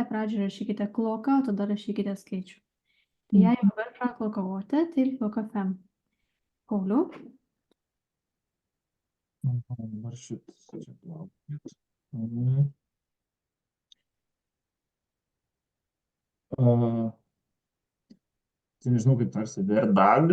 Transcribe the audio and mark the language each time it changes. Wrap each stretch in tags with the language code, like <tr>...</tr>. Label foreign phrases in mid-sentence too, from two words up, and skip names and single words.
<lt>Pradžioje rašykite kloką, o tada rašykite skaičių.</lt> <no>Tai jei jobber fra kloka 8 til kloka 5.</no> <lt>Pauliau. Dabar šitas čia plaukit. Tai nežinau, kaip tarsi verdag.</lt>